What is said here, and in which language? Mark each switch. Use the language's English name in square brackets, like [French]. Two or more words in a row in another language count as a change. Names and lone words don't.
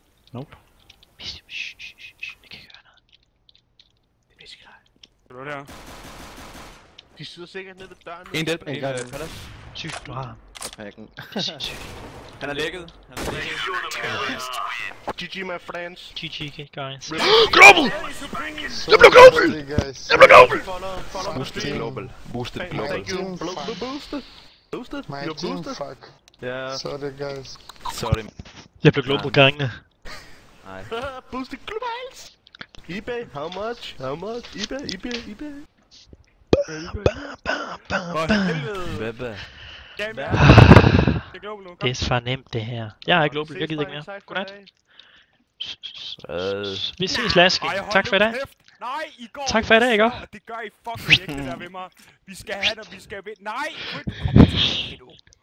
[English] Nope. [Danish] Shh, shh, shh, shh. Jeg kan ikke høre noget. Det er viskegrej. Hvad er det her? De sidder sikkert nede ved døren. En del, En gang. Palace. Sygt, du har ham. Og pakken. Det er sindssygt. Han er lækket. [English] GG my friends. GG, guys. [Danish] Global! Jeg blev global! Jeg blev global! [English] Follow Boosted global. Boosted global. Thank you. Boosted. Boosted. My You're team, boosted. fuck. [Danish] Ja, [English] Sorry guys. sorry. [Danish] Jeg blev global gangene. Nej. [English] Boosted globals. eBay, how much? How much? eBay. [Danish] Baba. Game her. Det er global nu. Det er så nemt det her. Jeg er global, jeg gider ikke mere. Godnat. Vi ses, Laske. Tak for i dag. Nej, I går. Tak for i dag, ikke? Det gør I fucking ikke, det der ved mig. Vi skal have det, vi skal vinde. [English] Nej, quit. [Danish] Kom tilbage nu.